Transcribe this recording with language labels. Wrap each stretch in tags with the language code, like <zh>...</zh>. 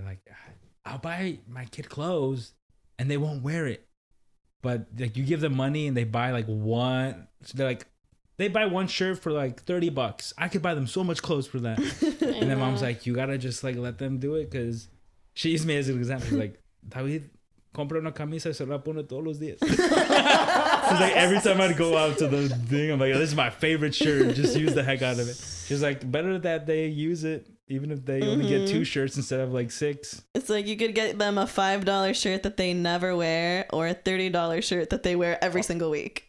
<en>They're like, I'll buy my kid clothes and they won't wear it. But like you give them money and they buy like one, so they're like, they buy one shirt for like $30. I could buy them so much clothes for that. And then mom's like, you gotta just like let them do it, because she used me as an example. She's like,</en> <es>David, compra una camisa y se la pone todos los días.</es> <en>She's like, every time I'd go out to the thing, I'm like, this is my favorite shirt. Just use the heck out of it. She's like, better that they use it, even if they only get 2 shirts instead of like 6. It's like you could get them a $5 shirt that they never wear, or a $30 shirt that they wear every single week.</en>